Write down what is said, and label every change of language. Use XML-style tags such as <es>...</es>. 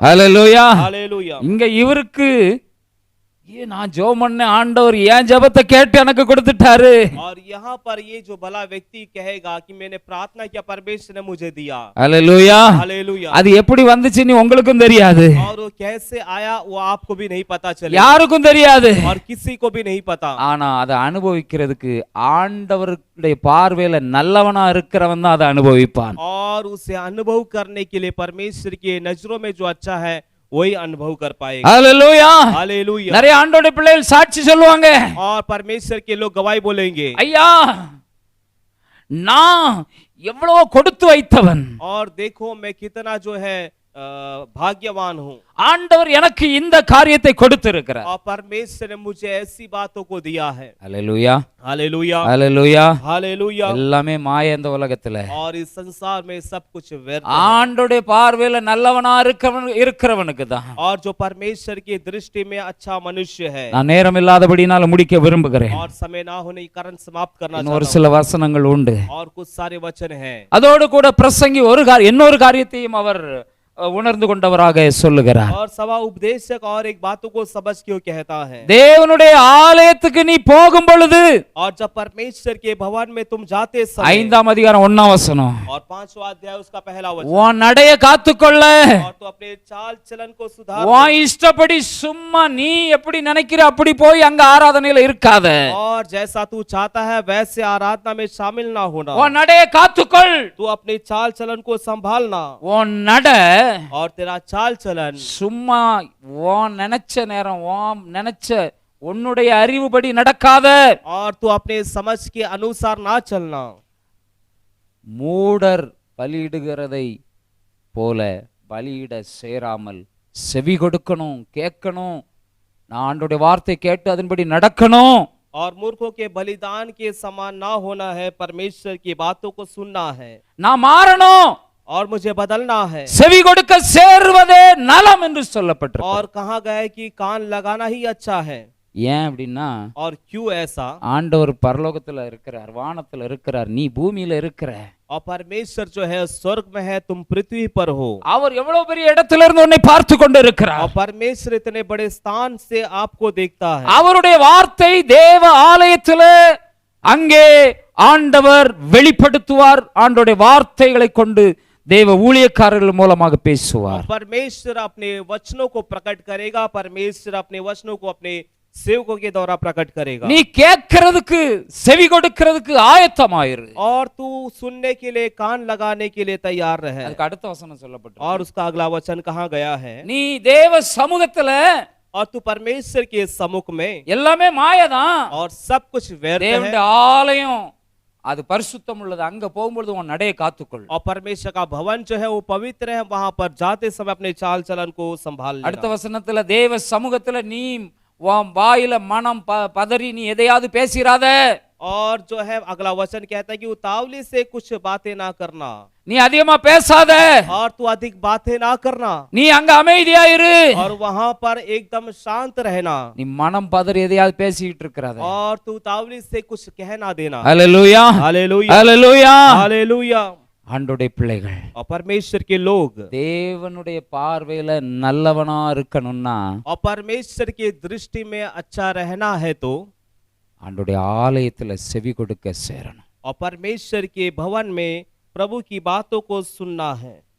<ta>ஹல்லேலூயா.</ta> <hi>Hallelujah.</hi> <ta>இங்க இவருக்கு நான் ஜெபம் பண்ண ஆண்டவர் ஏன் ஜெபத்தை கேட்டு எனக்கு கொடுத்துட்டாரு.</ta> <hi>और यहाँ पर ये जो भला व्यक्ति कहेगा कि मैंने प्रार्थना किया परमेश्वर ने मुझे दिया।</hi> <ta>ஹல்லேலூயா.</ta> <hi>हालेलुया।</hi> <ta>அது எப்படி வந்துச்சுன்னு உங்களுக்கும் தெரியாது,</ta> <hi>और वो कैसे आया वो आपको भी नहीं पता चलेगा,</hi> <ta>யாருக்கும் தெரியாது.</ta> <hi>और किसी को भी नहीं पता।</hi> <ta>ஆனா அதை அனுபவிக்கிறதுக்கு ஆண்டவருடைய பார்வையில நல்லவனா இருக்கிறவன் தான் அதை அனுபவிப்பான்.</ta> <hi>और उसे अनुभव करने के लिए परमेश्वर की नजरों में जो अच्छा है वही अनुभव कर पाएगा।</hi> <ta>ஹல்லேலூயா.</ta> <hi>हालेलुया।</hi> <ta>நிறைய ஆண்டவருடைய பிள்ளைகள் சாட்சி சொல்லுவாங்க,</ta> <hi>और परमेश्वर के लोग गवाही बोलेंगे,</hi> <ta>ஐயா நான் எவ்வளவு கொடுத்து வைத்தவன்,</ta> <hi>और देखो मैं कितना जो है भाग्यवान हूँ,</hi> <ta>ஆண்டவர் எனக்கு இந்த காரியத்தை கொடுத்திருக்கிறார்.</ta> <hi>और परमेश्वर ने मुझे ऐसी बातों को दिया है।</hi> <ta>ஹல்லேலூயா.</ta> <hi>हालेलुया।</hi> <ta>ஹல்லேலூயா.</ta> <hi>हालेलुया।</hi> <ta>எல்லாமே மாய இந்த உலகத்துல.</ta> <hi>और इस संसार में सब कुछ व्यर्थ है।</hi> <ta>ஆண்டவருடைய பார்வையில நல்லவனா இருக்கிறவனுக்கு தான்.</ta> <hi>और जो परमेश्वर की दृष्टि में अच्छा मनुष्य है।</hi> <ta>நான் நேரம் இல்லாதபடினால முடிக்க விரும்புகிறேன்.</ta> <hi>और समय ना होने के कारण समाप्त करना</hi> <ta>இன்னொரு</ta> <hi>चाहता</hi> <ta>சில வசனங்கள் உண்டு.</ta> <hi>हूं। और कुछ सारे वचन हैं।</hi> <ta>அதோடு கூட பிரசங்கி இன்னொரு காரியத்தையும் அவர் உணர்ந்து கொண்டவராக சொல்லுகிறார்.</ta> <hi>और सभा उपदेशक और एक बातों को समझ के कहता है,</hi> <ta>தேவனுடைய ஆலயத்துக்கு நீ போகும் பொழுது,</ta> <hi>और जब परमेश्वर के भवन में तुम जाते समय,</hi> <ta>5ஆம் அதிகாரம் 1ஆம் வசனம்,</ta> <hi>और 5वां अध्याय उसका पहला वचन,</hi> <ta>உன் நடைய காத்துக்கொள்ள,</ta> <hi>और तो अपने चाल चलन को सुधार,</hi> <ta>உன் இஷ்டப்படி சும்மா நீ எப்படி நினைக்கிற அப்படி போய் அங்க ஆராதனையில இருக்காத,</ta> <hi>और जैसा तू चाहता है वैसे आराधना में शामिल ना होना,</hi> <ta>உன் நடைய காத்துக்கொள்,</ta> <hi>तू अपने चाल चलन को संभालना,</hi> <ta>உன் நட</ta> <hi>और तेरा चाल चलन</hi> <ta>சும்மா உன் நினைச்ச நேரம் உன் நினைச்ச உன்னுடைய அறிவுபடி நடக்காத,</ta> <hi>और तू अपने समझ के अनुसार ना चलना।</hi> <ta>மூடர் பலியிடுகிறதை போல பலியிட சேராமல் செவி கொடுக்கணும், கேட்கணும், நான் ஆண்டவருடைய வார்த்தை கேட்டு அதன்படி நடக்கணும்.</ta> <hi>और मूर्खों के बलिदान के समान ना होना है, परमेश्वर की बातों को सुनना है,</hi> <ta>நான் மாறணும்,</ta> <hi>और मुझे बदलना है।</hi> <ta>செவி கொடுக்க சேர்வதே நலம் என்று சொல்லப்பட்டிருக்கு.</ta> <hi>और कहा गया है कि कान लगाना ही अच्छा है।</hi> <ta>ஏன் அப்படின்னா</ta> <hi>और क्यों ऐसा?</hi> <ta>ஆண்டவர் பரலோகத்துல இருக்கிறார், வானத்துல இருக்கிறார், நீ பூமியில இருக்கிற.</ta> <hi>और परमेश्वर जो है स्वर्ग में है, तुम पृथ्वी पर हो।</hi> <ta>அவர் எவ்வளவு பெரிய இடத்துல இருந்து உன்னை பார்த்து கொண்டு இருக்கிறார்.</ta> <hi>और परमेश्वर इतने बड़े स्थान से आपको देखता है।</hi> <ta>அவருடைய வார்த்தை தேவ ஆலயத்துல அங்கே ஆண்டவர் வெளிப்படுத்துவார். ஆண்டவருடைய வார்த்தைகளை கொண்டு தேவ ஊழியக்காரர்கள் மூலமாக பேசுவார்.</ta> <hi>परमेश्वर अपने वचनों को प्रकट करेगा, परमेश्वर अपने वचनों को अपने सेवकों के द्वारा प्रकट करेगा।</hi> <ta>நீ கேட்கிறதுக்கு செவி கொடுக்கிறதுக்கு ஆயத்தமாயிரு.</ta> <hi>और तू सुनने के लिए कान लगाने के लिए तैयार रहे।</hi> <ta>அதுக்கு அடுத்த வசனம் சொல்லப்பட்டிருக்கு.</ta> <hi>और उसका अगला वचन कहाँ गया है?</hi> <ta>நீ தேவ சமூகத்துல</ta> <hi>और तू परमेश्वर के सम्मुख में,</hi> <ta>எல்லாமே மாயதான்.</ta> <hi>और सब कुछ व्यर्थ है।</hi> <ta>தேவனுடைய ஆலயம் அது பரிசுத்தம் உள்ளது, அங்க போகும்போது உன் நடையை காத்துக்கொள்.</ta> <hi>और परमेश्वर का भवन जो है वो पवित्र है, वहां पर जाते समय अपने चाल चलन को संभाल</hi> <ta>அடுத்த</ta> <hi>लेना।</hi> <ta>வசனத்துல தேவ சமூகத்துல நீ உன் வாயில மனம் பதறி நீ எதையாவது பேசிராத.</ta> <hi>और जो है अगला वचन कहता है कि उतावली से कुछ बातें ना करना,</hi> <ta>நீ அதிகமா பேசாத,</ta> <hi>और तू अधिक बातें ना करना,</hi> <ta>நீ அங்க அமைதியா இரு.</ta> <hi>और वहां पर एकदम शांत रहना,</hi> <ta>நீ மனம் பதறி எதையாவது பேசிட்டு இருக்கிறாத.</ta> <hi>और तू उतावली से कुछ कह ना देना।</hi> <ta>ஹல்லேலூயா.</ta> <hi>हालेलुया।</hi> <ta>ஹல்லேலூயா.</ta> <hi>हालेलुया।</hi> <ta>ஆண்டவருடைய பிள்ளைகள்</ta> <hi>और परमेश्वर के लोग</hi> <ta>தேவனுடைய பார்வையில நல்லவனா இருக்கணும்னா,</ta> <hi>और परमेश्वर की दृष्टि में अच्छा रहना है तो</hi> <ta>ஆண்டவருடைய ஆலயத்துல செவி கொடுக்க சேரணும்.</ta> <hi>और परमेश्वर के भवन में प्रभु की बातों को सुनना है।</hi>